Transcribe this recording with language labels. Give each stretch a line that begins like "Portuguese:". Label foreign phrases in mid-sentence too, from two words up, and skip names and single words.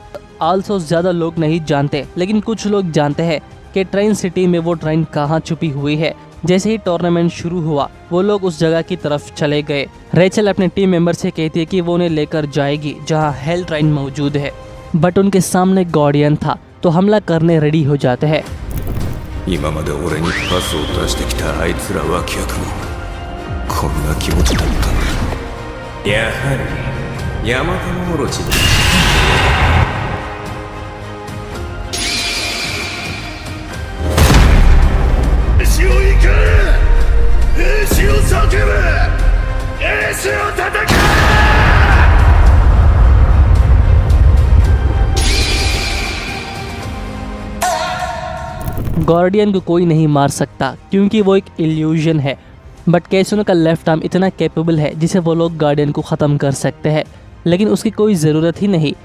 Hindi: आल्सो ज़्यादा लोग नहीं जानते, लेकिन कुछ लोग जानते हैं कि ट्रेन सिटी में वो ट्रेन कहाँ छुपी हुई है। जैसे ही टूर्नामेंट शुरू हुआ वो लोग उस जगह की तरफ चले गए। रेचल अपने
English: team member
Hindi: से कहती है कि वो उन्हें लेकर जाएगी जहाँ हेल ट्रेन मौजूद है, बट उनके सामने गार्डियन था, तो हमला करने रेडी हो जाते हैं।
Japanese: 今まで俺にパスを出してきたあいつら脇役もこんな気持ちだったんだ。やはりヤマタノオロチだ。兵士を行け、兵士を叫べ、兵士を戦え。
Hindi: गार्डियन को कोई नहीं मार सकता क्योंकि वो एक इल्यूजन है, बट कैसुनो का
English: left arm
Hindi: इतना कैपेबल है जिसे वो लोग गार्डियन को ख़त्म कर सकते हैं, लेकिन उसकी कोई ज़रूरत ही नहीं।